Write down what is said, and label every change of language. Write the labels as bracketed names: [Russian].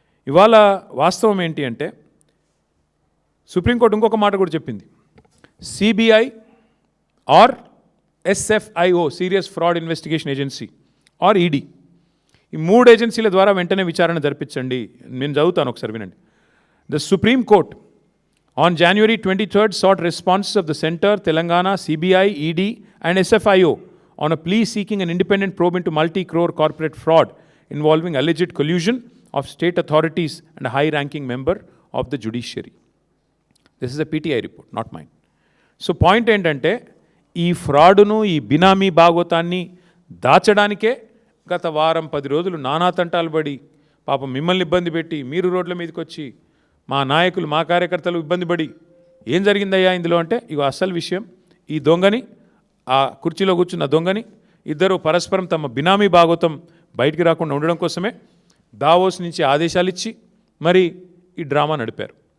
[Telugu] ఇవాళ వాస్తవం ఏంటి అంటే, సుప్రీంకోర్టు ఇంకొక మాట కూడా చెప్పింది, CBI are SFIO serious fraud investigation agency are ED, ఈ 3 ఏజెన్సీల ద్వారా వెంటనే విచారణ జరిపించండి. నేను చదువుతాను, ఒకసారి వినండి. [English] The Supreme Court on January 23rd sought responses of the Center, Telangana, CBI, ED and SFIO on a plea seeking an independent probe into multi-crore corporate fraud involving alleged collusion of state authorities and a high-ranking member of the judiciary. This is a PTI report, not mine. [Telugu] So point ఏంటంటే ఈ ఫ్రాడును ఈ బినామీ భాగోతాన్ని దాచడానికే గత వారం 10 రోజులు నానా తంటాలు పడి పాపం మిమ్మల్ని ఇబ్బంది పెట్టి మీరు రోడ్ల మీదకి వచ్చి మా నాయకులు మా కార్యకర్తలు ఇబ్బంది పడి ఏం జరిగిందయ్యా ఇందులో అంటే ఇగో అసలు విషయం ఈ దొంగని ఆ కుర్చీలో కూర్చున్న దొంగని ఇద్దరు పరస్పరం తమ బినామీ భాగోతం బయటికి రాకుండా ఉండడం కోసమే దావోస్ నుంచి ఆదేశాలు ఇచ్చి మరి ఈ డ్రామా నడిపారు.